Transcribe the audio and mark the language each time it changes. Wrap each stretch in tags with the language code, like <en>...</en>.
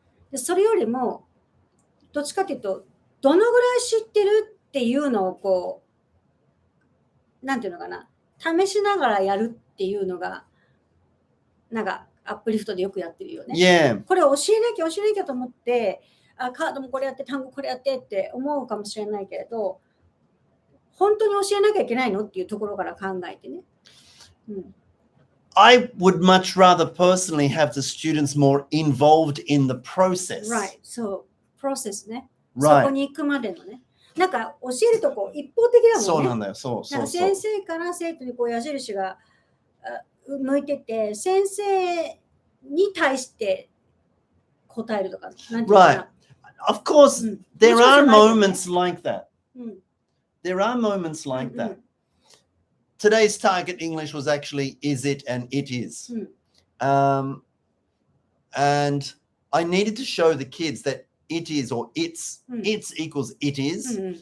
<ja>でそれよりも、どっちかというと、どのぐらい知ってるっていうのをこう、なんていうのかな、試しながらやるっていうのが、なんかアップリフトでよくやってるよね。</ja> <en>Yeah.</en> <ja>これ教えなきゃと思って、カードもこれやって、単語これやってって思うかもしれないけれど、本当に教えなきゃいけないのっていうところから考えてね。</ja> <en>I would much rather personally have the students more involved in the process. Right. So, process ね。 Right.</en> <ja>そこに行くまでのね。なんか教えるとこう一方的だもんね。そうなんだよ。そう。なんか先生から生徒にこう矢印が向いてて、先生に対して答えるとか。なんていうかな。</ja> <en>Right. Of course, there are moments like that. There are moments like that. Today's target English was actually is it and it is. And I needed to show the kids that it is or it's equals it is.</en>